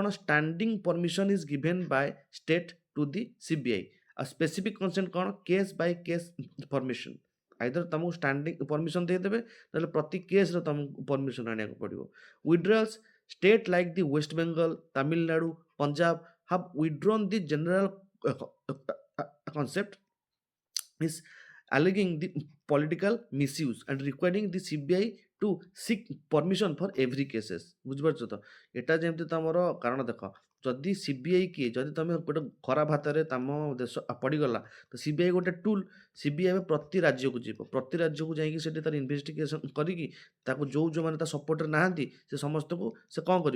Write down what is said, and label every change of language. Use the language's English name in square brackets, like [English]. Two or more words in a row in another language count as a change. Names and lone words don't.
[English] Standing permission is given by state to the CBI. ଆଉ specific consent କ'ଣ? Case by case permission। [Odia] ଆଇଦର ତୁମକୁ [English] standing permission [Odia] ଦେଇଦେବେ, ନହେଲେ ପ୍ରତି କେସ୍ରେ ତୁମକୁ ପରମିଶନ୍ ଆଣିବାକୁ ପଡ଼ିବ। [English] Withdrawals, state like the West Bengal, Tamil Nadu, Punjab have withdrawn the general concept is alleging the political misuse and requiring the CBI to seek permission for every cases। [Odia] ବୁଝିପାରୁଛ ତ, ଏଟା ଯେମିତି ତମର କାରଣ ଦେଖ, ଯଦି ସିବିଆଇ କିଏ, ଯଦି ତମେ ଗୋଟେ ଖରାପ ହାତରେ ତମ ଦେଶ ପଡ଼ିଗଲା, ତ ସିବିଆଇ ଗୋଟେ ଟୁଲ୍। ସିବିଆଇ ଏବେ ପ୍ରତି ରାଜ୍ୟକୁ ଯିବ, ପ୍ରତି ରାଜ୍ୟକୁ ଯାଇକି ସେଠି ତାର ଇନଭେଷ୍ଟିଗେସନ୍ କରିକି ତାକୁ ଯେଉଁମାନେ ତା ସପୋର୍ଟରେ ନାହାନ୍ତି ସେ ସମସ୍ତଙ୍କୁ ସେ କ'ଣ କରିବ?